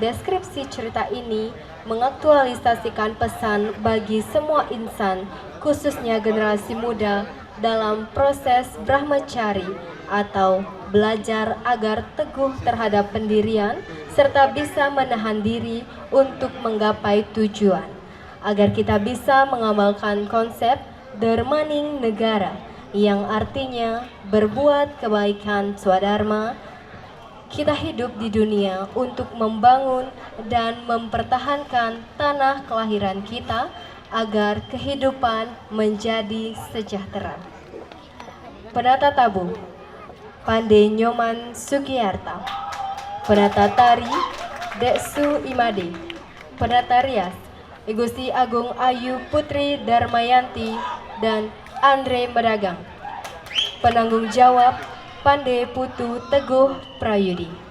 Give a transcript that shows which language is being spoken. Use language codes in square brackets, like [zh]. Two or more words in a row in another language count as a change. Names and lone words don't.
[id] deskripsi cerita ini mengaktualisasikan pesan bagi semua insan, khususnya generasi muda, dalam proses brahmacari atau belajar agar teguh terhadap pendirian serta bisa menahan diri untuk menggapai tujuan, agar kita bisa mengamalkan konsep Dharmaning Negara yang artinya berbuat kebaikan swadharma. Kita hidup di dunia untuk membangun dan mempertahankan tanah kelahiran kita agar kehidupan menjadi sejahtera. Penata tabu Pande Nyoman Sugiyarta. Penata tari Deksu Imade. Penata rias Igusti Agung Ayu Putri Darmayanti dan Andre Medagang. Penanggung jawab Pande Putu Teguh Prayudi.